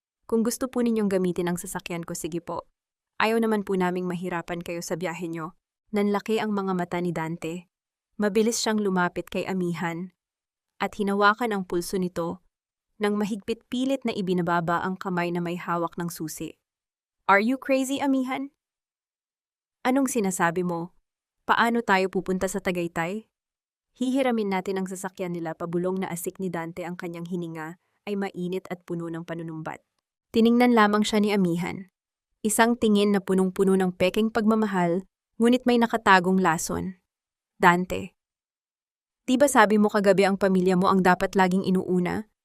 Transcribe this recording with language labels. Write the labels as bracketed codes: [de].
[tl] "Kung gusto po ninyong gamitin ang sasakyan ko, sige po. Ayaw naman po naming mahirapan kayo sa biyahe nyo." Nanlaki ang mga mata ni Dante. Mabilis siyang lumapit kay Amihan at hinawakan ang pulso nito nang mahigpit, pilit na ibinababa ang kamay na may hawak ng susi. [en] "Are you crazy, Amihan? [tl] Anong sinasabi mo? Paano tayo pupunta sa Tagaytay? Hihiramin natin ang sasakyan nila." Pabulong na asik ni Dante, ang kanyang hininga ay mainit at puno ng panunumbat. Tiningnan lamang siya ni Amihan. Isang tingin na punong-puno ng pekeng pagmamahal, ngunit may nakatagong lason. Dante, di ba sabi mo kagabi ang pamilya mo ang dapat laging inuuna?